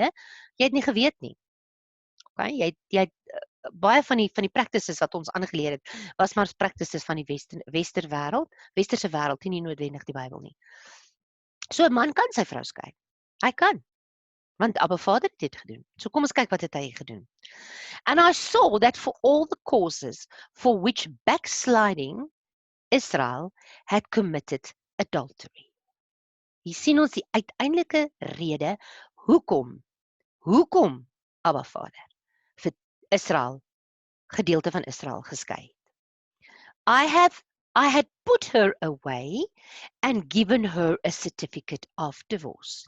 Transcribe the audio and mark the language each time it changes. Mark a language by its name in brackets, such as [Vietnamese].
[Afrikaans] Nee, jy het nie geweet nie. Okay? Jy het baie van die practices wat ons aangeleer het, was maar practices van die westerse wêreld, nie noodwendig die Bybel nie. So 'n man kan sy vrou skei. Hy kan. Want Abba Vader het dit gedoen. So kom ons kyk wat het hy gedoen. [English] And I saw that for all the causes for which backsliding Israel had committed adultery. [Afrikaans] Hier sien ons die uiteindelike rede, hoekom Abba Vader vir Israel, gedeelte van Israel geskei het. [English] I had put her away and given her a certificate of divorce.